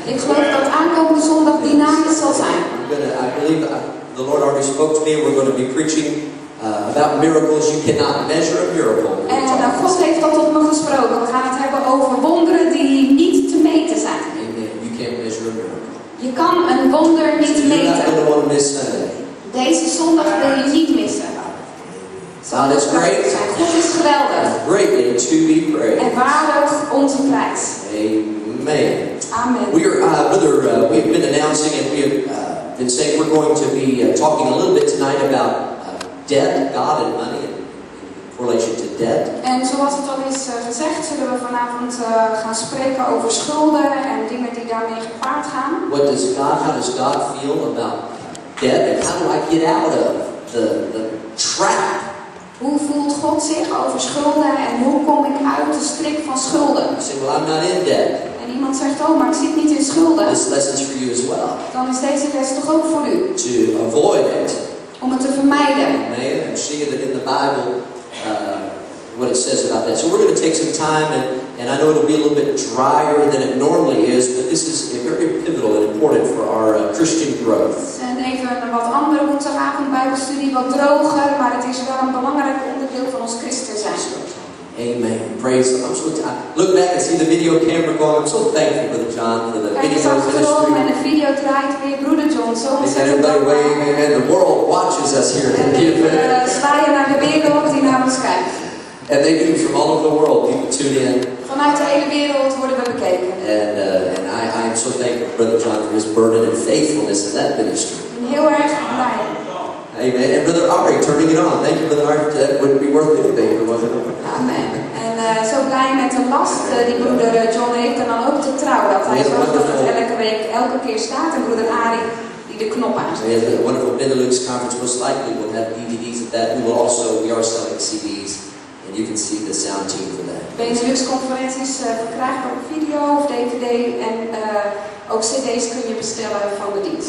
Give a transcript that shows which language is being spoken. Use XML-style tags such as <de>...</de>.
<nl>Ik geloof dat aankomende zondag dynamisch zal zijn.</nl> <en>I believe the Lord already spoke to me. We're going to be preaching about miracles. You cannot measure a miracle.</en> <nl>En God heeft dat tot me gesproken. We gaan het hebben over wonderen die niet te meten zijn.</nl> <en>Amen. You can't measure a miracle.</en> <nl>Je kan een wonder niet</nl> <en>You're not</en> <nl>meten.</nl> <en>going to want to miss Sunday.</en> <nl>Deze zondag wil je niet missen.</nl> <en>God is great.</en> <nl>God is geweldig.</nl> <en>Greatly to be praised.</en> <nl>En waardig onze prijs.</nl> <en>Amen. Amen. We've been announcing and we have been saying we're going to be talking a little bit tonight about debt, God and money in relation to debt.</en> <nl>En zoals het al is gezegd, zullen we vanavond gaan spreken over schulden en dingen die daarmee gepaard gaan.</nl> <en>How does God feel about debt and how do I get out of the trap?</en> <nl>Hoe voelt God zich over schulden en hoe kom ik uit de strik van schulden?</nl> <en>You say, well, I'm not in debt.</en> <nl>En iemand zegt, oh, maar ik zit niet in schulden.</nl> <en>This lesson's for you as well.</en> <nl>Dan is deze les toch ook voor u.</nl> <en>To avoid it.</en> <nl>Om het te vermijden.</nl> <en>Amen. And seeing that in the Bible, what it says about that. So we're going to take some time, and I know it'll be a little bit drier than it normally is, but this is very pivotal and important for our Christian growth.</en> <nl>En even een wat andere woensdagavond bijbelstudie, wat droger, maar het is wel een belangrijk onderdeel van ons christen zijn.</nl> <en>Amen. Praise the Lord. Look back and see the video camera going. I'm so thankful, Brother John, for the</en> <nl>Kijk eens</nl> <en>video</en> <nl>achterom en</nl> <en>ministry.</en> <nl>de video draait weer. Broeder John, zo</nl> <en>And</en> <nl>ontzettend</nl> <en>everybody</en> <nl>dankbaar.</nl> <en>wave, amen. The world watches us here.</en> <nl>En we zwaaien naar de wereld die naar ons kijkt.</nl> <en>And they do from all over the world. People tune in.</en> <nl>Vanuit de hele wereld worden we bekeken.</nl> <en>And I am so thankful for Brother John for his burden and faithfulness in that ministry.</en> <nl>Ik ben heel erg blij.</nl> <en>Amen. And Brother Ari, turning it on. Thank you, Brother Ari. That wouldn't be worth anything, wasn't it? Amen.</en> <nl>En zo blij met de last die broeder John heeft en dan ook de trouw. Dat hij zorgt dat het elke week, elke keer staat. En broeder Ari die de knop aanzet.</nl> <en>We have a wonderful Benelux conference. Most likely we'll have DVDs of that. We are selling CDs. And you can see the sound team for that.</en> <nl>Benelux conferenties verkrijgbaar op video of DVD. En ook CD's kun je bestellen van de dienst.</nl>